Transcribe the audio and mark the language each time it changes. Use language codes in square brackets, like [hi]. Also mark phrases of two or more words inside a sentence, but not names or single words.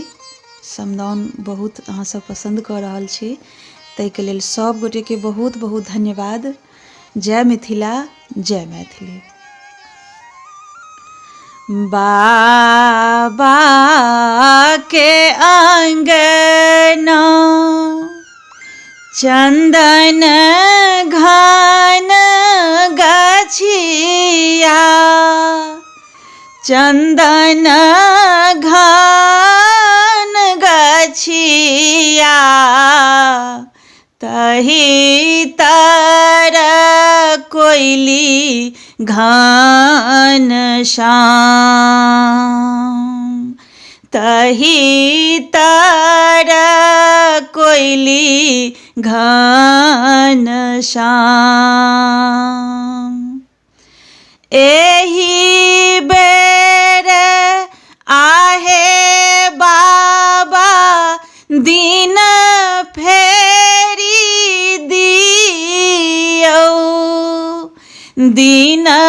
[mai] समदाउन बहुत अहाँ सब पसंद कऽ रहल छी, ताहि के लेल सब गोटे के बहुत बहुत धन्यवाद। जय मिथिला, जय मैथिली। बाबा के अंगना चंदन घन गछिया, चंदन घन गछिया, तही तर कोइली घन श्याम, तही तर कोइली घन श्याम। एही बेर आहे बाबा दिन फेरी दियौ, दिन